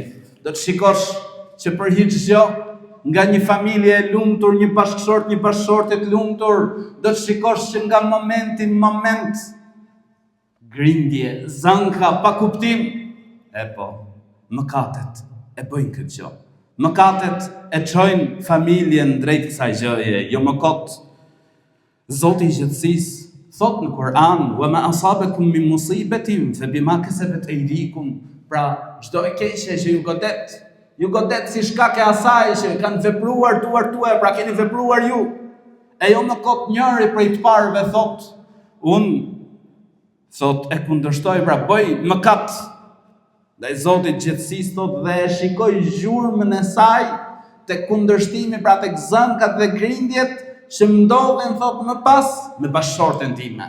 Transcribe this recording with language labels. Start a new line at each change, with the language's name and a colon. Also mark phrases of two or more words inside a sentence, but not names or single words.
Albanian: Do të shikosh që për hiç gjë nga një familje e lumtur, një bashkëshort e lumtur, do të shikosh që nga momenti në moment grindje, zanka, pa kuptim, mëkatet e bëjnë këtë gjë. Mëkatet e çojnë familjen drejt kësaj gjëje, jo më kot. Zoti I gjithësisë thot në Kur'an:
Arabic: "وما أصابكم من مصيبة فبما كسبت أيديكم."
Albanian: Pra, çdo e keqe që ju godet si shkak e asaj që kanë vepruar duart tuaja, pra keni vepruar ju. E jo më kot njëri prej të parëve thot: thot e kundërshtoj, pra bëj mëkat. Dhe Zoti I gjithësisë thot dhe e shikoj gjurmën e saj tek kundërshtimi, pra tek zënkat dhe grindjet që më ndodhen, thot, më pas me bashkëshorten time.